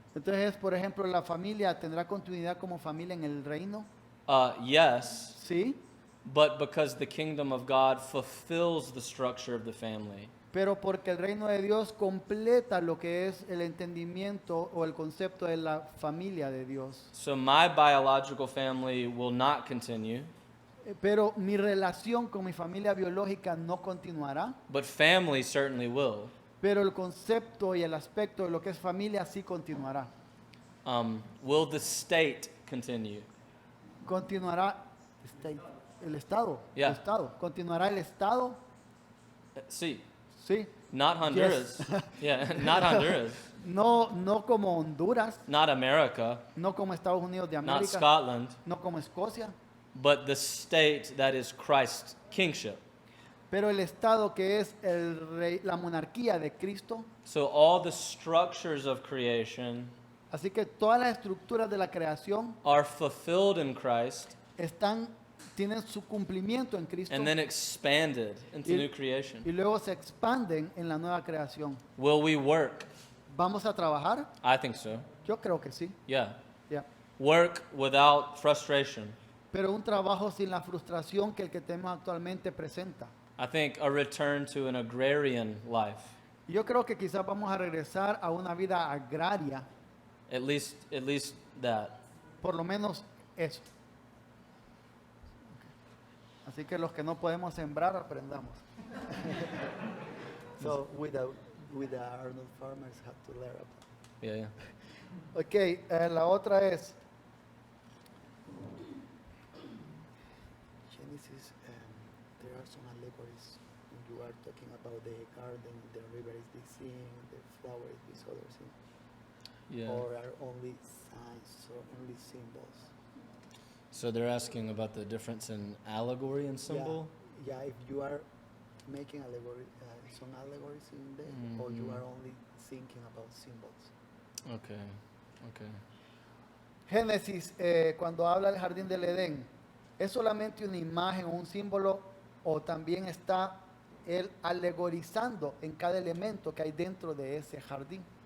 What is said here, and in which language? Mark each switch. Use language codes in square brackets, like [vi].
[es] Entonces, por ejemplo, la familia tendrá continuidad como familia en el reino, [en] Yes, [es] sí, [en] but because the kingdom of God fulfills the structure of the family. [es] pero porque el reino de Dios completa lo que es el entendimiento o el concepto de la familia de Dios. [en] So my biological family will not continue, [es] Pero mi relación con mi familia biológica no continuará, [en] but family certainly will. [es] pero el concepto y el aspecto de lo que es familia sí continuará. [en] Will the state continue? [es] Continuará el Estado. [en] Yeah. [es] El Estado. Continuará el Estado, [en] See, [es] sí. [en] not Honduras. Yeah, not Honduras. [es] No como Honduras, [en] Not America, [es] no como Estados Unidos de [en] not [es] América, [en] Scotland, [es] no como Escocia, [en] but the state that is Christ's kingship. [es] Pero el estado que es la monarquía de Cristo, [en] So all the structures of creation [es] así que todas las estructuras de la creación [en] are fulfilled in Christ [es] tienen su cumplimiento en Cristo [en] and then expanded into [es] y, [en] new creation. [es] y luego se expanden en la nueva creación. [en] Will we work? [es] ¿Vamos a trabajar? [en] I think so. [es] Yo creo que sí. [en] Yeah. [es] Ya. [en] Work without frustration. [es] Pero un trabajo sin la frustración que el que tenemos actualmente presenta. [en] I think a return to an agrarian life. [es] Y yo creo que quizás vamos a regresar a una vida agraria, [en] At least that. [es] por lo menos eso. Así que los que no podemos sembrar, aprendamos. [en] So with the Arnold farmers have to learn about. Yeah, yeah. [es] Ok, la otra es, [en] Genesis, there are some allegories when you are talking about the garden, the river is this thing, the flower is this other thing, Yeah. or are only signs or only symbols. So they're asking about the difference in allegory and symbol. Yeah, if you are making allegory, some allegories in there, or you are only thinking about symbols. Okay. Okay. [es] Génesis, cuando habla del jardín del Edén, ¿es solamente una imagen o un símbolo o también está él alegorizando en cada elemento que hay dentro de ese jardín?